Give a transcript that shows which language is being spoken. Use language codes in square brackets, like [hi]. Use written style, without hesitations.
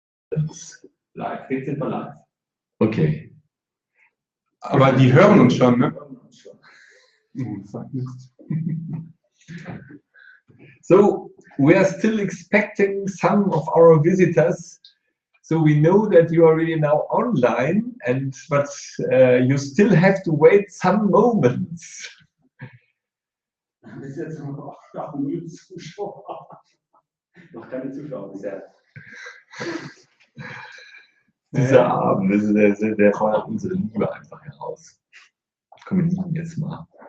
[de] Live, jetzt sind wir live. Okay. Aber die hören uns schon, ne? [en] So, we are still expecting some of our visitors. So we know that you are really now online, but you still have to wait some moments. [de] Bis jetzt noch 0 Zuschauer. Noch keine Zuschauer bisher. Dieser Abend, der fordert unsere Liebe einfach heraus. Komm, wir lieben jetzt mal.